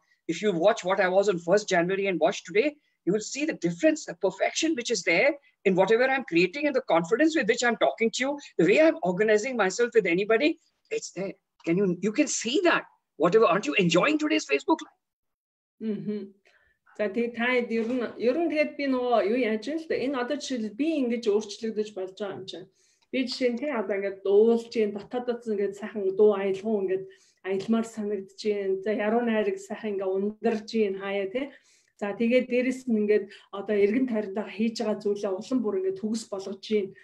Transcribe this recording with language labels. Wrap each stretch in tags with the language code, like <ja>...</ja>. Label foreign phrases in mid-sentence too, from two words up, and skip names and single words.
<en>If you watch what I was on 1st January and watch today, you will see the difference, the perfection which is there in whatever I'm creating, and the confidence with which I'm talking to you, the way I'm organizing myself with anybody, it's there. You can see that. Whatever, aren't you enjoying today's Facebook Live? Mm-hmm.</en> <mn>За тэгээ та ер нь тэгээд би нөгөө юу яаж вэ? Энэ одоо жишээл би ингэж өөрчлөгдөж болж байгаа юм чинь. Би жишээ нь одоо ингээд дуулж чинь дотоодоос ингээд сайхан дуу аялгуу ингээд аялмаар санагдаж чинь. За яруу найраг сайхан ингээд ундарж чинь хаяа тий. За тэгээд дээрэс нь ингээд одоо эргэн тойрондоо хийж байгаа зүйлээ улам бүр ингээд төгс болгож чинь.</mn>